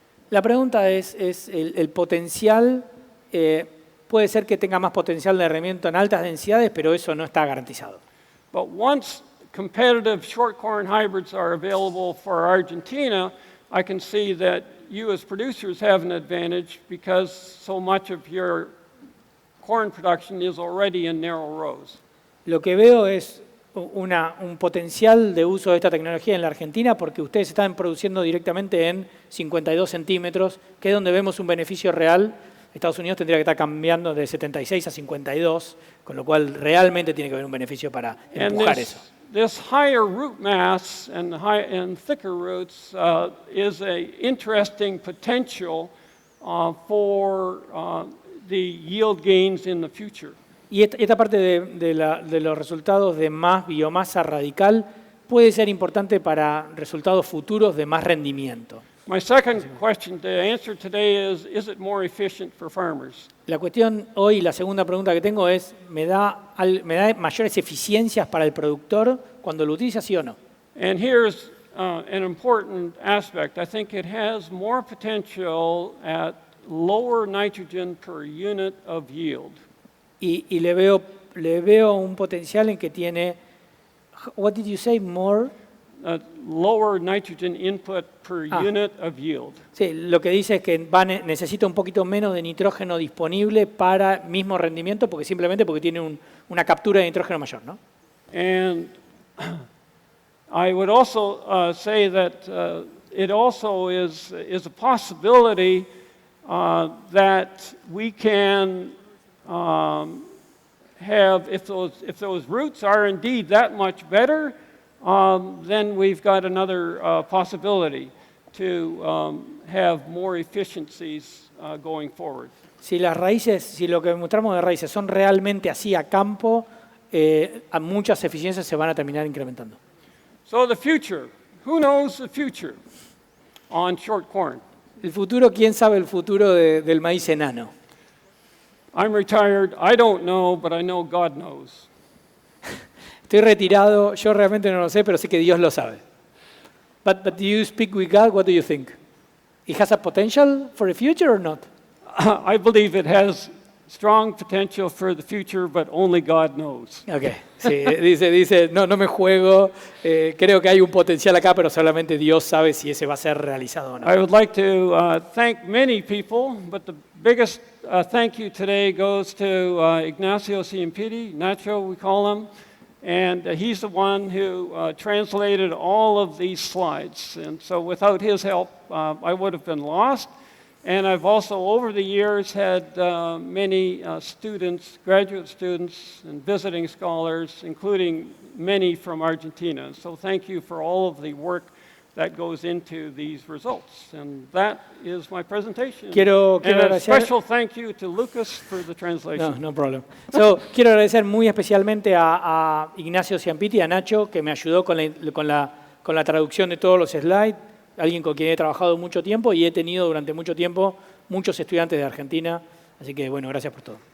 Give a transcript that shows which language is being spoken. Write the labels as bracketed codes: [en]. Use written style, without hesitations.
[es] La pregunta es el potencial, puede ser que tenga más potencial de rendimiento en altas densidades, pero eso no está garantizado. [en] But once competitive short corn hybrids are available for Argentina, I can see that you as producers have an advantage because so much of your corn production is already in narrow rows. [es] Lo que veo es un potencial de uso de esta tecnología en la Argentina porque ustedes están produciendo directamente en 52 centímetros, que es donde vemos un beneficio real. Estados Unidos tendría que estar cambiando de 76 a 52, con lo cual realmente tiene que haber un beneficio para empujar eso. [en] This higher root mass and thicker roots is an interesting potential for the yield gains in the future. [es] Y esta parte de los resultados de más biomasa radical puede ser importante para resultados futuros de más rendimiento. [en] My second question to answer today is it more efficient for farmers? [es] La cuestión hoy, la segunda pregunta que tengo es, ¿me da mayores eficiencias para el productor cuando lo utiliza, sí o no? [en] And here's an important aspect. I think it has more potential at lower nitrogen per unit of yield. [es] Y le veo un potencial en que tiene, [en] what did you say, more? Lower nitrogen input per unit of yield. [es] Sí, lo que dice es que necesita un poquito menos de nitrógeno disponible para mismo rendimiento, simplemente porque tiene una captura de nitrógeno mayor, ¿no? [en] And I would also say that it also is a possibility that we can have, if those roots are indeed that much better, then we've got another possibility to have more efficiencies going forward. [es] Si las raíces, si lo que mostramos de raíces son realmente así a campo, a muchas eficiencias se van a terminar incrementando. [en] So the future, who knows the future on short corn? [es] El futuro, ¿quién sabe el futuro del maíz enano? [en] I'm retired, I don't know, but I know God knows. [es] Estoy retirado, yo realmente no lo sé, pero sé que Dios lo sabe. [en] But do you speak with God? What do you think? It has a potential for the future or not? I believe it has strong potential for the future, but only God knows. Okay. [es] Sí, dice, no me juego, creo que hay un potencial acá, pero solamente Dios sabe si ese va a ser realizado o no. [en] I would like to thank many people, but the biggest thank you today goes to Ignacio Ciampiti, Nacho we call him, and he's the one who translated all of these slides. And so without his help, I would have been lost. And I've also, over the years, had many students, graduate students, and visiting scholars, including many from Argentina. So thank you for all of the work that goes into these results. And that is my presentation. [es] Quiero [en] and a [es] agradecer- [en] special thank you to Lucas for the translation. No problem. [es] Quiero agradecer muy especialmente a Ignacio Ciampiti, a Nacho, que me ayudó con la traducción de todos los slides, alguien con quien he trabajado mucho tiempo y he tenido durante mucho tiempo muchos estudiantes de Argentina. Así que, bueno, gracias por todo.